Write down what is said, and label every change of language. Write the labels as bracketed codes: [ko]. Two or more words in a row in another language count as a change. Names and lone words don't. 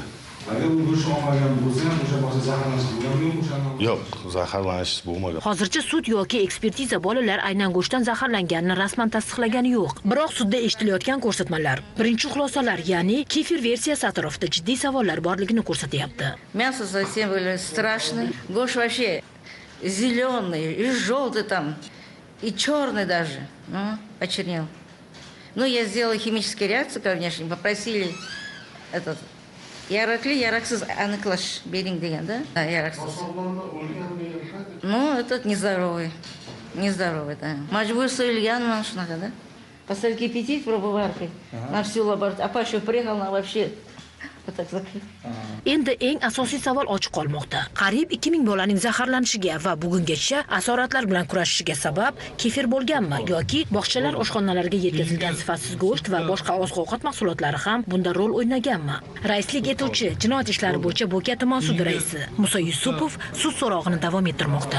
[uz] Agar u go'sht olmagan bo'lsa ham o'sha bog'cha zaharlanish bo'lganmi o'shanda? Yo'q, zaharlanish bo'lmagan. Hozircha sud yoki ekspertiza bolalar aynan go'shtdan zaharlanganini rasman tasdiqlagani yo'q. Biroq sudda eshitilayotgan ko'rsatmalar, birinchi xulosalar, ya'ni kefir versiyasi atrofida jiddiy savollar borligini ko'rsatyapti. [ru] Мясо совсем были страшные. Гош вообще зеленый, и желтый там, и черный даже. Ну, почернел. Ну, я сделала химические реакции, конечно, попросили этот [uz] яракли, яраксыз аныклаш беринг деген, [ru] да? Да, яраксыз. Ну, этот нездоровый. Нездоровый, да. [uz] Majbur so'yilgan mana shunaqa, [ru] да? Поставить кипятить пробоваркой на всю лабораторию. А Паша приехал, она вообще вот так закрыла. [uz] Endi eng asosiy savol ochiq qolmoqda. Qariyb 2000 bolaning zaharlanishiga va bugungacha asoratlar bilan kurashishiga sabab kefir bo'lganmi yoki bog'chalar oshxonalariga yetkazilgan sifatsiz go'sht va boshqa oziq-ovqat mahsulotlari ham bunda rol o'ynaganmi? Raislik etuvchi jinoyat ishlari bo'yicha Bo'ka tuman sudi raisi Musa Yusupov sud so'rog'ini davom ettirmoqda.